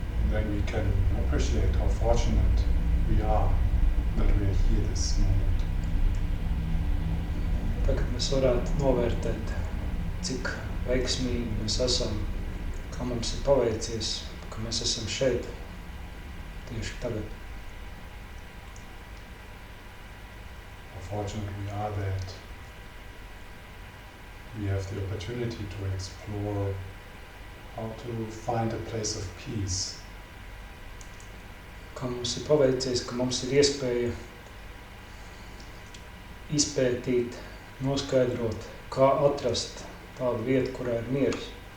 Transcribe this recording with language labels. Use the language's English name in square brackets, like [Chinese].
[English] Then we can appreciate how fortunate we are that we are here this moment. [Latvian] Tagad mēs varētu novērtēt, cik veiksmīgi mēs esam, kā mums ir paveicies, ka mēs esam šeit tieši tagad. [English] How fortunate we are that we have the opportunity to explore how to find a place of peace. [Latvian] Kā mums ir paveicies, ka mums ir iespēja izpētīt, noskaidrot, kā atrast tādu vietu, kurā ir miers.